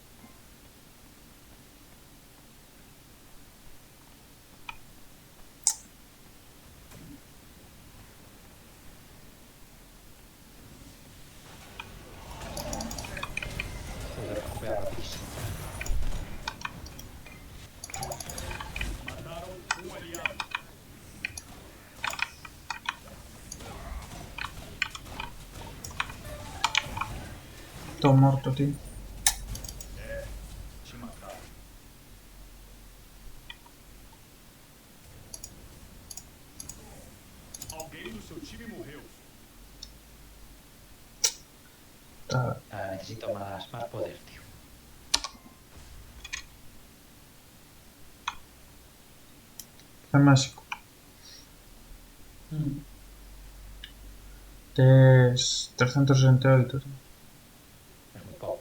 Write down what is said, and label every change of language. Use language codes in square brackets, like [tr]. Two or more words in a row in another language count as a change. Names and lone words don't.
[es] Joder, recupera rapidísimo. [pt] Mataram aliado. Tô morto, tío. Te mataram. Alguém do seu time morreu. Tá. [es] Necesito más poder, tío. [pt] É máxico. [es] Tes 368, tío. Es muy poco.